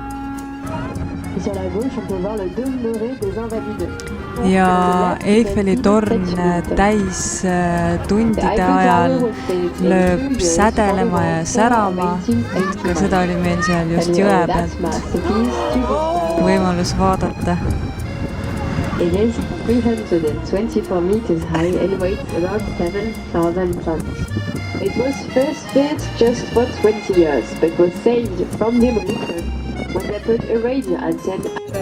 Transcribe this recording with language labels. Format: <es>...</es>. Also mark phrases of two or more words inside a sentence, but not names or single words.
<et>Ja Eiffeli torn täis tundide ajal lööb sädelema ja särama, ka seda oli meil seal just jõe pealt võimalus vaadata.</et> <en>It is 324 meters high and weighs about 7,000 tons. It was first built just for 20 years, but was saved from demolition when they put a radio antenna.</en>